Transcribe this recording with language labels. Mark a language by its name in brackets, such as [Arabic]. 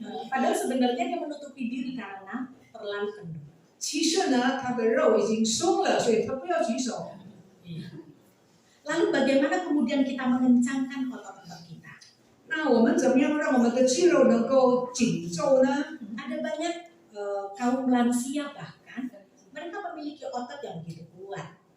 [Indonesian] Padahal sebenarnya dia menutupi diri karena terlalu kendor. [Chinese] 其实呢，他的肉已经松了，所以他不要举手。 [Indonesian] Lalu bagaimana kemudian kita mengencangkan otot-otot kita? [Chinese] 那我们怎么样让我们的肌肉能够紧皱呢？ [Indonesian] Ada banyak kaum lansia bahkan mereka memiliki otot yang begitu kuat.